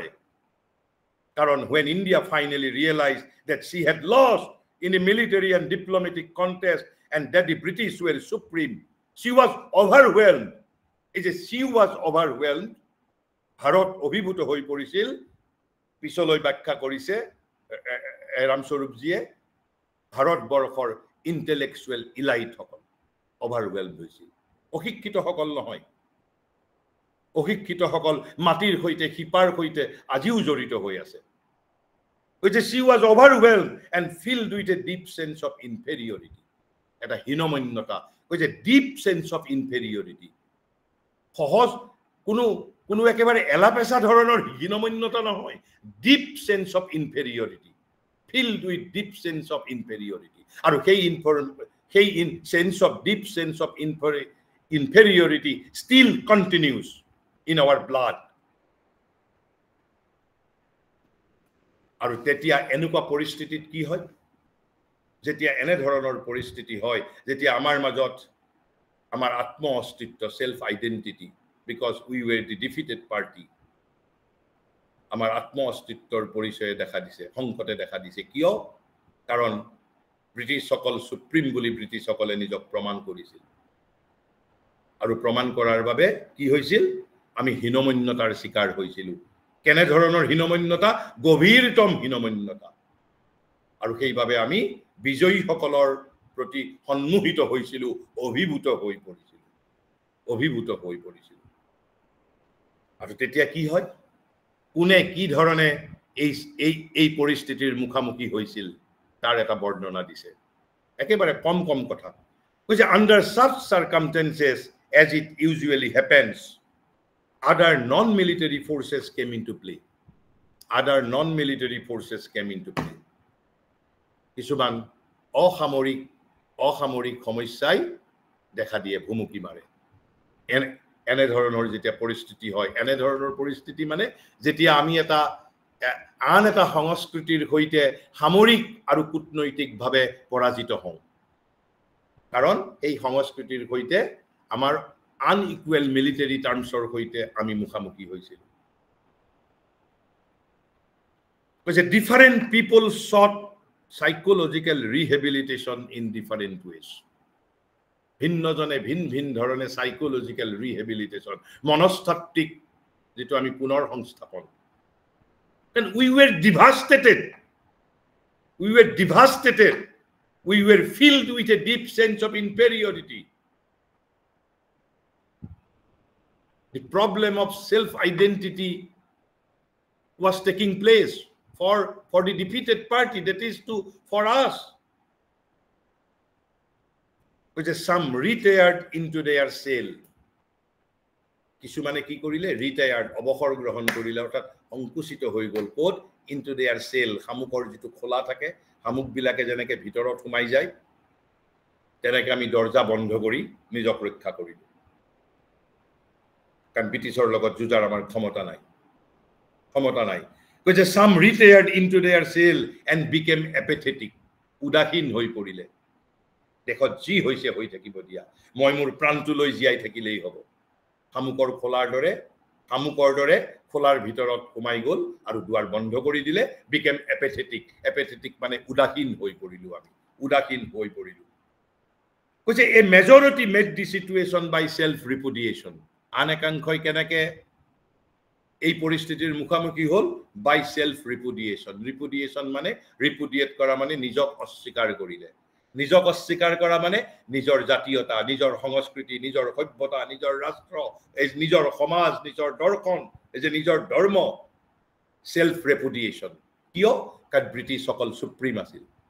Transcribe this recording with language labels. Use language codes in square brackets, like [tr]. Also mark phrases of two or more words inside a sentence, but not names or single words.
[en] কাৰণ when India finally realized that she had lost in the military and diplomatic contest, and that the British were supreme, she was overwhelmed. She was overwhelmed. [as] ভাৰত অভিভূত হৈ পৰিছিল। পিছলৈ ব্যাখ্যা কৰিছে ৰামস্বৰূপজীয়ে, ভাৰতবৰ্ষৰ [en] intellectual elite [as] সকল overwhelmed হৈছিল। অশিক্ষিত সকল নহয়। অশিক্ষিত সকল মাটিৰ সৈতে শিপাৰ সৈতে আজিও জড়িত হৈ আছে। [en] She was overwhelmed and filled with a deep sense of inferiority. [as] এটা হীনমন্যতা, [en] deep sense of inferiority. [as] সহজ কোনো একেবাৰে এলাপেচা ধৰণৰ হীনমন্যতা নহয়, [en] deep sense of inferiority, filled with deep sense of inferiority. [as] আৰু সেই [en] deep sense of inferiority still continues in our blood. [as] আৰু তেতিয়া এনেকুৱা পৰিস্থিতিত কি হয়? যেতিয়া এনে ধৰণৰ পৰিস্থিতি হয়, যেতিয়া আমাৰ মাজত আমাৰ আত্ম অস্তিত্ব, [en] self identity, because we were the defeated party, [as] আমাৰ আত্ম অস্তিত্বৰ পৰিচয় দেখা দিছে, সংকটে দেখা দিছে। কিয়? কাৰণ ব্ৰিটিছ সকল সুপ্ৰিম বুলি ব্ৰিটিছ সকলে নিজক প্ৰমাণ কৰিছিল। আৰু প্ৰমাণ কৰাৰ বাবে কি হৈছিল? আমি হীনমন্যতাৰ শিকাৰ হৈছিলো। কেনে ধৰণৰ হীনমন্যতা? গভীৰতম হীনমন্যতা। আৰু সেইভাবে আমি বিজয়ী সকলৰ প্ৰতি সন্মোহিত হৈছিলো, অভিভূত হৈ পৰিছিলো। আৰু তেতিয়া কি হয়? কোনে কি ধৰণে এই পৰিস্থিতিৰ মুখামুখি হৈছিল তাৰ এটা বৰ্ণনা দিছে। একেবাৰে কম কথা। [en] Under such circumstances, as it usually happens, other non-military forces came into play. [as] কিছুমান অসামৰিক সমস্যাই দেখা দিয়ে, ভুমুকি মাৰে। এনে ধৰণৰ যেতিয়া পৰিস্থিতি হয়, এনে ধৰণৰ পৰিস্থিতি মানে যেতিয়া আমি আন এটা সংস্কৃতিৰ সৈতে সামৰিক আৰু কূটনৈতিকভাৱে পৰাজিত হওঁ। কাৰণ এই সংস্কৃতিৰ সৈতে আমাৰ [en] unequal military termsৰ [as] সৈতে আমি মুখামুখি হৈছিল। [en] Different people sought psychological rehabilitation in different ways. [as] ভিন্নজনে ভিন ধৰণে [en] psychological rehabilitation, [as] মনস্তাত্ত্বিক যেটো আমি পুনৰ সংস্থাপন। [en] And we were devastated We were filled with a deep sense of inferiority. The problem of self-identity was taking place for the defeated party, that is for us. Which is some retired into their cell. [as] কিছুমানে কি কৰিলে retired অবসর গ্রহণ করিলে অর্থাৎ অঙ্কুচিত হৈ গল কোড [en] into their cell [as] হামুকৰ যেটো খোলা থাকে হামুক বিলাকে যেনেকে ভিতৰত সোমাই যায় তেনেকে আমি দরজা বন্ধ কৰি নিজক ৰক্ষা কৰিলো কাৰণ ব্ৰিটিছৰ লগত যুঁজাৰ আমাৰ ক্ষমতা নাই [en] because some retired into their cell and became apathetic [as] উদাসীন হৈ পৰিলে দেখত জি হৈছে হৈ থাকিব দিয়া মই মোৰ প্ৰাণটো লৈ জিয়াই থাকিলেই হ'ব হামুকৰ দৰে খোলাৰ ভিতৰত সোমাই গল আৰু দুৱাৰ বন্ধ কৰি দিলে [en] became apathetic [as] মানে উদাসীন হৈ পৰিলো আমি কৈছে [en] a majority made the situation by self repudiation [as] আনেকাংশই কেনেকে এই পরিস্থিতির মুখামুখি হল [en] by self repudiation [as] মানে repudiate করা মানে নিজক অস্বীকার করিলে নিজক অস্বীকার করা মানে নিজৰ জাতীয়তা নিজৰ সংস্কৃতি নিজৰ সভ্যতা নিজৰ ৰাষ্ট্ৰ নিজৰ সমাজ নিজৰ দৰ্শন এই যে নিজৰ ধৰ্ম [en] self repudiation [as] কিয় কাট ব্ৰিটিছ সকল সুপ্ৰিম আছিল